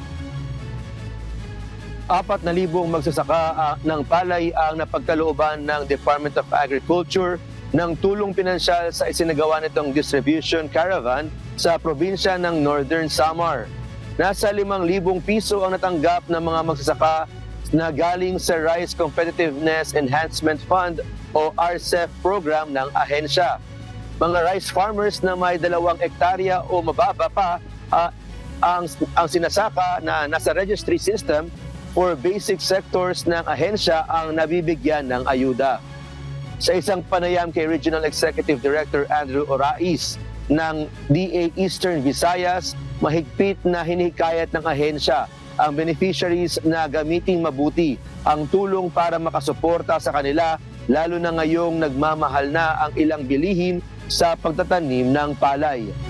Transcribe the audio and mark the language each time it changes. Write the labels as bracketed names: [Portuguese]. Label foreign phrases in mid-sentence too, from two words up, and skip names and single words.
[Filipino] 4,000 magsasaka ng palay ang napagkalooban ng Department of Agriculture ng tulong pinansyal sa isinagawa nitong [English] distribution caravan [Filipino] sa probinsya ng Northern Samar. Nasa 5,000 piso ang natanggap ng mga magsasaka na galing sa Rice Competitiveness Enhancement Fund o RCEF program ng ahensya. Mga [English] rice farmers [Filipino] na may 2 hektarya o mababa pa ang sinasaka na nasa [English] registry system for basic sectors [Filipino] ng ahensya ang nabibigyan ng ayuda. Sa isang panayam kay [English] Regional Executive Director [Filipino] Andrew Orais ng DA Eastern Visayas, mahigpit na hinihikayat ng ahensya ang beneficiaries na gamiting mabuti ang tulong para makasuporta sa kanila, lalo na ngayong nagmamahal na ang ilang bilihin sa pagtatanim ng palay.